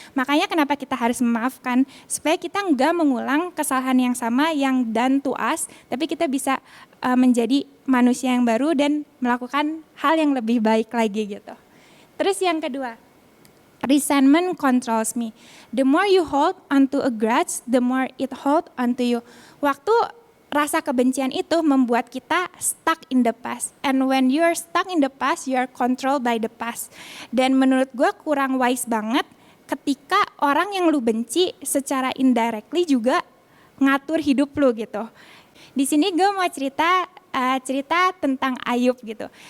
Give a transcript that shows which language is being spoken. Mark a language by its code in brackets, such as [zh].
[id] Makanya kenapa kita harus memaafkan, supaya kita nggak mengulang kesalahan yang sama yang [en] done to us, [id] tapi kita bisa menjadi manusia yang baru dan melakukan hal yang lebih baik lagi gitu. Terus yang kedua, [en] resentment controls me. The more you hold onto a grudge, the more it hold onto you. [id] Waktu rasa kebencian itu membuat kita [en] stuck in the past. And when you are stuck in the past, you are controlled by the past. [id] Dan menurut gue kurang wise banget ketika orang yang lu benci secara indirectly juga ngatur hidup lu gitu. Di sini gue mau cerita tentang Ayub gitu.